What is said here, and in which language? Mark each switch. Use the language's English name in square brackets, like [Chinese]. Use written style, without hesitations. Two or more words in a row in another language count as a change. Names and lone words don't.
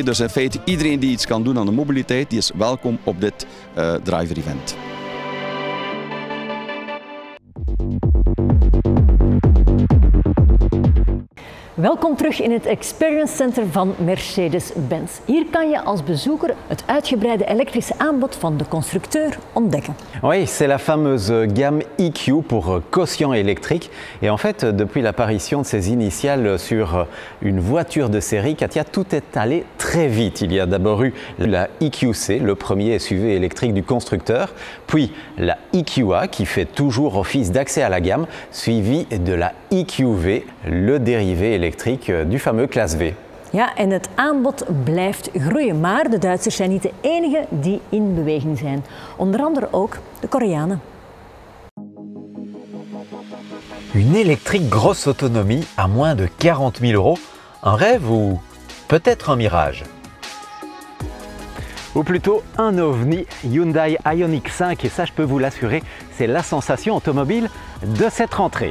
[Dutch] Dus in feite iedereen die iets kan doen aan de mobiliteit, die is welkom op dit [English] driver event. [Dutch] Welkom terug in het Experience Center van Mercedes-Benz. Hier kan je als bezoeker het uitgebreide elektrische aanbod van de constructeur ontdekken. [French] Oui, c'est la fameuse gamme EQ pour quotient électrique. Et en fait, depuis l'apparition de ces initiales sur une voiture de série, Katia, tout est allé très vite. Il y a d'abord eu la EQC, le premier SUV électrique du constructeur, puis la EQA qui fait toujours office d'accès à la gamme, suivi de la EQV, le dérivé électrique du fameux Classe V. [Dutch] Ja, en het aanbod blijft groeien, maar de Duitsers zijn niet de enigen die in beweging zijn. Onder andere ook de Koreanen. [French] Une électrique grosse autonomie à moins de 40 000 €, un rêve ou peut-être un mirage? Ou plutôt un ovni, Hyundai Ioniq 5, et ça je peux vous l'assurer, c'est la sensation automobile de cette rentrée.